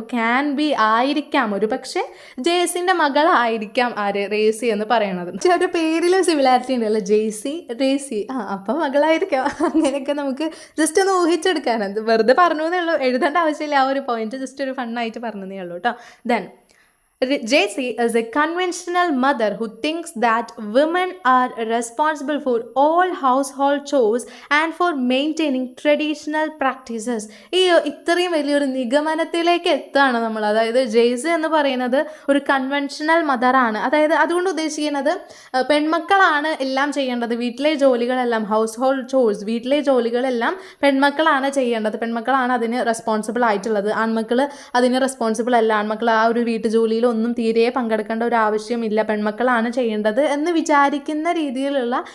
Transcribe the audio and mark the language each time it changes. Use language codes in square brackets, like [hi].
[ml] ഇപ്പോൾ can be ആയിരിക്കാം, ഒരു പക്ഷേ ജെയ്സിൻ്റെ മകളായിരിക്കാം ആര്, റേസി എന്ന് പറയണത്. ഒരു പേരിൽ സിമിലാരിറ്റി ഉണ്ടല്ലോ, ജെയ്സി റേസി, അപ്പം മകളായിരിക്കാം. അങ്ങനെയൊക്കെ നമുക്ക് ജസ്റ്റ് ഒന്ന് ഊഹിച്ചെടുക്കാനത്, വെറുതെ പറഞ്ഞു എന്നേ ഉള്ളൂ, എഴുതേണ്ട ആവശ്യമില്ല. ആ ഒരു പോയിന്റ് ജസ്റ്റ് ഒരു ഫണ്ണായിട്ട് പറഞ്ഞതേ ഉള്ളൂ കേട്ടോ. [en] Then Jaycee is a conventional mother who thinks that women are responsible for all household chores and for maintaining traditional practices. [ml] ഇത്രയും വലിയൊരു നിഗമനത്തിലേക്ക് എത്താണ് നമ്മൾ. അതായത് ജെയ്സി എന്ന് പറയുന്നത് ഒരു കൺവെൻഷണൽ മദറാണ്. അതായത് അതുകൊണ്ട് ഉദ്ദേശിക്കുന്നത് പെൺമക്കളാണ് എല്ലാം ചെയ്യേണ്ടത്, വീട്ടിലെ ജോലികളെല്ലാം, ഹൗസ് ഹോൾഡ് ചോഴ്സ്, വീട്ടിലെ ജോലികളെല്ലാം പെൺമക്കളാണ് ചെയ്യേണ്ടത്, പെൺമക്കളാണ് അതിന് റെസ്പോൺസിബിൾ ആയിട്ടുള്ളത്, ആൺമക്കൾ അതിന് റെസ്പോൺസിബിൾ അല്ല, ആൺമക്കൾ ആ ഒരു വീട്ടു ജോലിയിൽ ഒന്നും തീരെ പങ്കെടുക്കേണ്ട ഒരു ആവശ്യമില്ല, പെൺമക്കളാണ് ചെയ്യേണ്ടത് എന്ന് വിചാരിക്കുന്ന രീതിയിലുള്ള